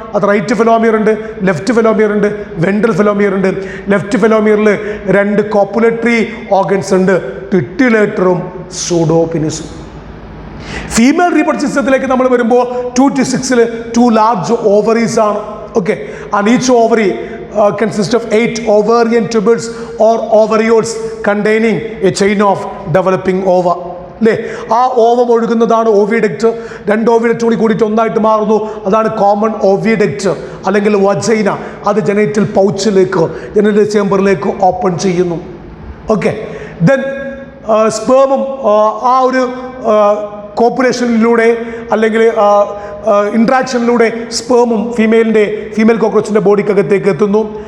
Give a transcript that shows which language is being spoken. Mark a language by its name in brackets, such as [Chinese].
[Malayalam] അത് റൈറ്റ് ഫെലോമിയർ ഉണ്ട്, ലെഫ്റ്റ് ഫെലോമിയർ ഉണ്ട്, വെൻട്രൽ ഫെലോമിയർ ഉണ്ട്. ലെഫ്റ്റ് ഫെലോമിയറിൽ 2 കോപ്പുലേറ്ററി ഓർഗൻസ് ഉണ്ട്, പിറ്റ്യുലേറ്ററും സൂഡോപിനിസും. ഫീമെയിൽ റീപ്രൊഡക്റ്റീവ് സിസ്റ്റത്തിലേക്ക് നമ്മൾ വരുമ്പോൾ 2 to 6 2 ലാർജ് ഓവറീസ് ആണ്. [English] Okay, and each ovary consist of 8 ovarian tubules or ovarioles containing a chain of developing ova. [Malayalam] അല്ലേ? ആ ഓവം ഒഴുകുന്നതാണ് ഓവിഡക്റ്റ്. 2 ഓവിഡക്റ്റ് കൂടിയിട്ട് ഒന്നായിട്ട് മാറുന്നു. അതാണ് കോമൺ ഓവിഡക്റ്റ് അല്ലെങ്കിൽ വജൈന. അത് ജനൈറ്റൽ പൗച്ചിലേക്ക്, ജനൈറ്റൽ ചേംബറിലേക്ക് ഓപ്പൺ ചെയ്യുന്നു. ഓക്കെ, ദെൻ സ്പേമും ആ ഒരു കോപ്പുലേഷനിലൂടെ അല്ലെങ്കിൽ ഇൻട്രാക്ഷനിലൂടെ സ്പേമും ഫീമെയിൽ കോക്രോച്ചിൻ്റെ ബോഡിക്കകത്തേക്ക് എത്തുന്നു.